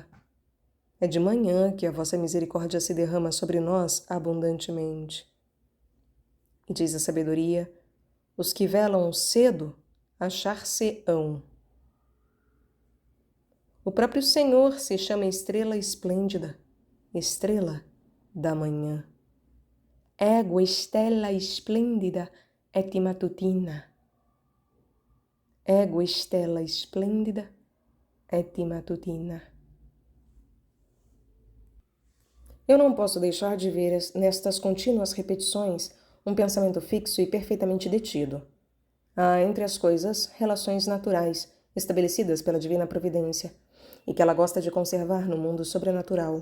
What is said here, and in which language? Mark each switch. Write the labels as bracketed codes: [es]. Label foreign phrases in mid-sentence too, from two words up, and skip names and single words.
[pt] É de manhã que a vossa misericórdia se derrama sobre nós abundantemente. E diz a sabedoria, os que velam cedo achar-se-ão. O próprio Senhor se chama estrela esplêndida, estrela da manhã. [la] Ego stella splendida et matutina. Ego stella splendida et matutina. [pt] Eu não posso deixar de ver nestas contínuas repetições um pensamento fixo e perfeitamente detido. Há entre as coisas relações naturais, estabelecidas pela divina providência, e que ela gosta de conservar no mundo sobrenatural.